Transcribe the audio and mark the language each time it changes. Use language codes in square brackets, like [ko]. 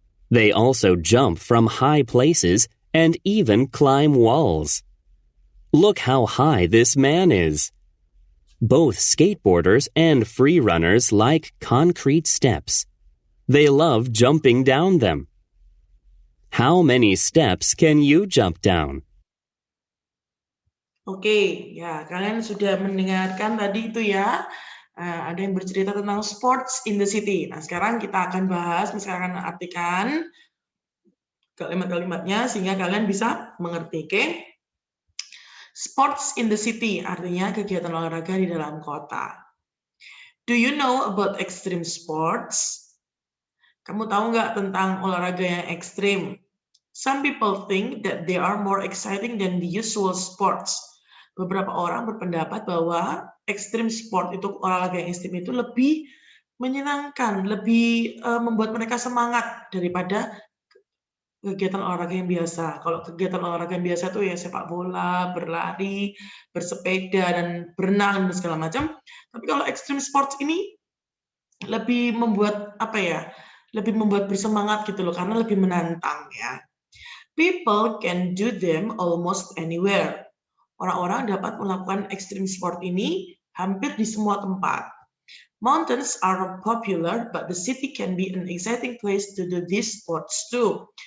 [en] They also jump from high places and even climb walls. Look how high this man is. Both skateboarders and free runners like concrete steps. They love jumping down them. How many steps can you jump down? [id] Oke, ya kalian sudah mendengarkan tadi itu ya. Ada yang bercerita tentang [en] sports in the city. [id] Nah, sekarang kita akan bahas, misalkan artikan kalimat-kalimatnya sehingga kalian bisa mengerti. Oke? [en] Sports in the city [id] artinya kegiatan olahraga di dalam kota. [en] Do you know about extreme sports? [id] Kamu tahu nggak tentang olahraga yang ekstrim? [en] Some people think that they are more exciting than the usual sports. [id] Beberapa orang berpendapat bahwa ekstrim sport itu, olahraga yang ekstrim itu lebih menyenangkan, lebih membuat mereka semangat daripada kegiatan olahraga yang biasa. Kalau kegiatan olahraga yang biasa itu ya sepak bola, berlari, bersepeda, dan berenang, dan segala macam. Tapi kalau extreme sports ini lebih membuat lebih membuat bersemangat gitu loh, karena lebih menantang ya. [en] People can do them almost anywhere. [id] Orang-orang dapat melakukan extreme sport ini hampir di semua tempat. [en] Mountains are popular, but the city can be an exciting place to do these sports too.